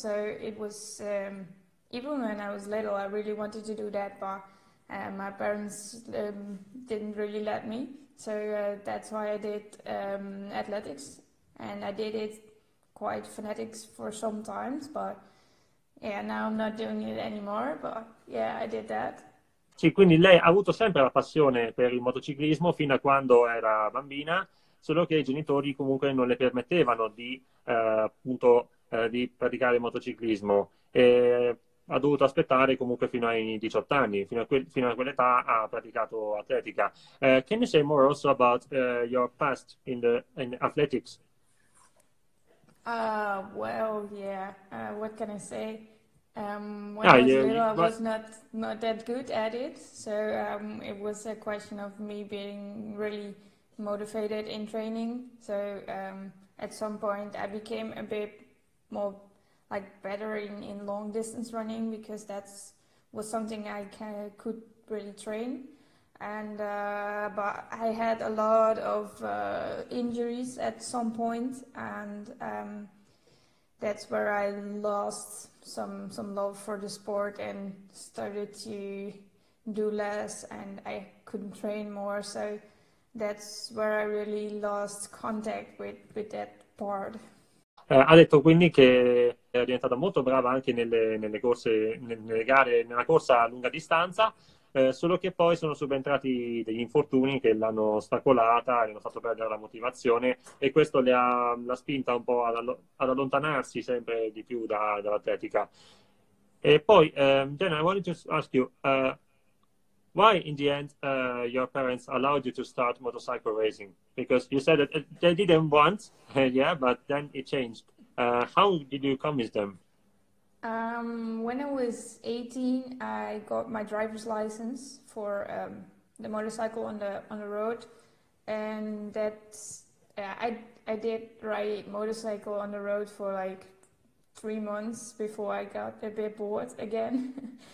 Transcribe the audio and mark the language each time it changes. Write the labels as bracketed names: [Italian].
[English] So it was even when I was little, I really wanted to do that, but my parents didn't really let me. So that's why I did athletics, and I did it quite fanatics for some times, but yeah, now I'm not doing it anymore, but yeah, I did that. [Italian] Sì, quindi lei ha avuto sempre la passione per il motociclismo fino a quando era bambina, solo che i genitori comunque non le permettevano appunto, di praticare il motociclismo. E ha dovuto aspettare comunque fino ai 18 anni, fino a quell'età ha praticato atletica. [English] Can you say more also about your past in athletics? Well, yeah. What can I say? When I was little, I was not that good at it, so it was a question of me being really motivated in training. So at some point, I became a bit more like better in long distance running, because was something I could really train. And but I had a lot of injuries at some point, and that's where I lost some love for the sport and started to do less, and I couldn't train more. So that's where I really lost contact with that part. [Italian] Ha detto quindi che è diventata molto brava anche nelle corse, nelle gare, nella corsa a lunga distanza, solo che poi sono subentrati degli infortuni che l'hanno ostacolata, le hanno fatto perdere la motivazione, e questo l'ha spinta un po' ad allontanarsi sempre di più dall'atletica. E poi, [English] Jenna, I wanted to ask you, why in the end your parents allowed you to start motorcycle racing? Because you said that they didn't want, yeah, but then it changed. How did you convince them? When I was 18, I got my driver's license for the motorcycle on the road, and I did ride motorcycle on the road for like 3 months before I got a bit bored again.